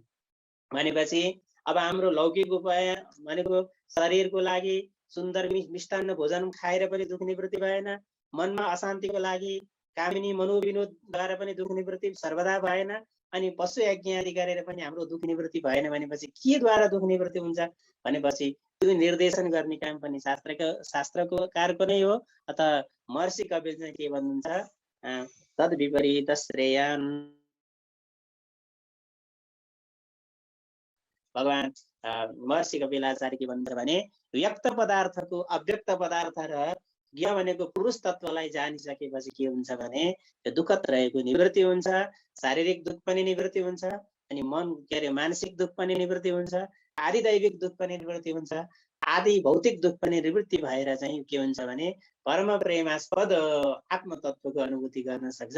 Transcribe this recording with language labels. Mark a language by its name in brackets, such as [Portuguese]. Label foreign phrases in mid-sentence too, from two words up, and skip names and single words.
[Nepali] भनेपछि अब हाम्रो लौकिक उपाय भनेको शरीरको लागि सुन्दर मिष्टान्न भोजन खाएर पनि दुःख निवृत्ति भएन, मनमा अशान्तिको लागि कामिनी मनोविनोदद्वारा पनि दुःख निवृत्ति सर्वदा भएन, अनि पशु यज्ञ आदि गरेर पनि हाम्रो दुःख निवृत्ति भएन भनेपछि के द्वारा दुःख निवृत्ति हुन्छ भनेपछि त्यो निर्देशन गर्ने काम पनि शास्त्रको कारको नै हो। अतः महर्षि कपिल चाहिँ के भन्नुहुन्छ, [Sanskrit] तद विपरीत श्रेयान्, [Nepali] भगवान महर्षि कपिलाचार्य के भन्नुहुन्छ भने व्यक्त पदार्थको अव्यक्त पदार्थ र ज्ञ भनेको पुरुष तत्त्वलाई जानिसकेपछि के हुन्छ भने त्यो दुःखत रहेको निवृत्ति हुन्छ, शारीरिक दुःख पनि निवृत्ति हुन्छ, अनि मन के अरे मानसिक दुःख पनि निवृत्ति हुन्छ, आदि दैविक दुःख पनि निवृत्ति हुन्छ, आदि भौतिक दुःख पनि निवृत्ति भएर चाहिँ के हुन्छ भने परम प्रेमास्पद आत्मतत्वको अनुभूति गर्न सक्छ।